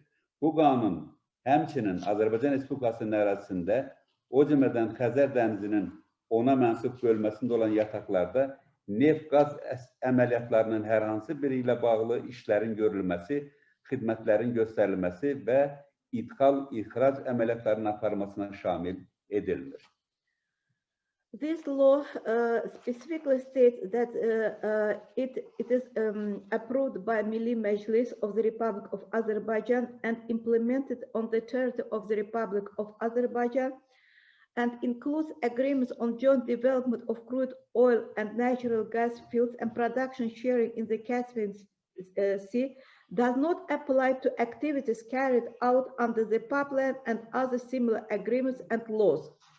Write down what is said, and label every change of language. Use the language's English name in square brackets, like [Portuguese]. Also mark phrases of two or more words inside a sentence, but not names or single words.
[Azerbaijani] Bu qanun həmçinin Azərbaycan Respublikasının ərazisində, o cümlədən Xəzər dənizinin ona mənsub bölməsində olan yataqlarda neft-qaz əməliyyatlarının hər hansı biri ilə bağlı işlərin görülməsi, xidmətlərin göstərilməsi və ixrac əməliyyatlarının aparılmasına şamil edilmir. [English] This law specifically states that it is approved by Milli Meclis of the Republic of Azerbaijan and implemented on the territory of the Republic of Azerbaijan, and includes agreements on joint development of crude oil and natural gas fields and production sharing in the Caspian Sea, does not apply to activities carried out under the pipeline and other similar agreements and laws.